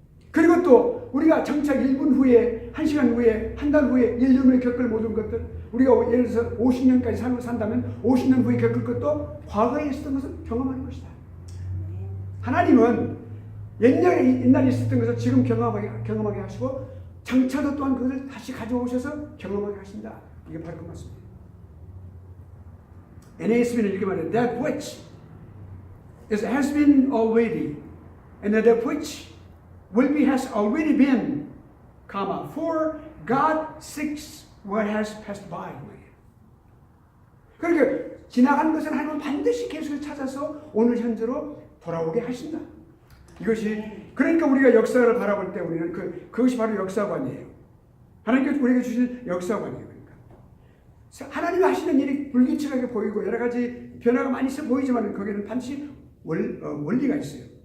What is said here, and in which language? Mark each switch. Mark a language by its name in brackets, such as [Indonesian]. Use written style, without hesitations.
[Korean] 그리고 또 우리가 정착 1분 후에, 1시간 후에, 한 달 후에, 1년 후에 겪을 모든 것들, 우리가 예를 들어서 50년까지 산다면 50년 후에 겪을 것도 과거에 있었던 것을 경험하는 것이다. 하나님은 옛날에 있었던 것을 지금 경험하게 하시고 장차도 또한 그것을 다시 가져오셔서 경험하게 하신다. 이게 바로 그 말씀입니다. NASB는 이렇게 말해요. [English] That which has been already, and that which will be has already been, for God seeks what has passed by. [Korean] 그러니까 지나간 것은 하나님은 반드시 계속 찾아서 오늘 현재로 돌아오게 하신다. 이것이, 그러니까 우리가 역사를 바라볼 때 우리는 그것이 바로 역사관이에요. 하나님께서 우리에게 주신 역사관이에요. 그러니까 하나님이 하시는 일이 불규칙하게 보이고 여러 가지 변화가 많이 있어 보이지만 거기는 반드시 원리가 있어요.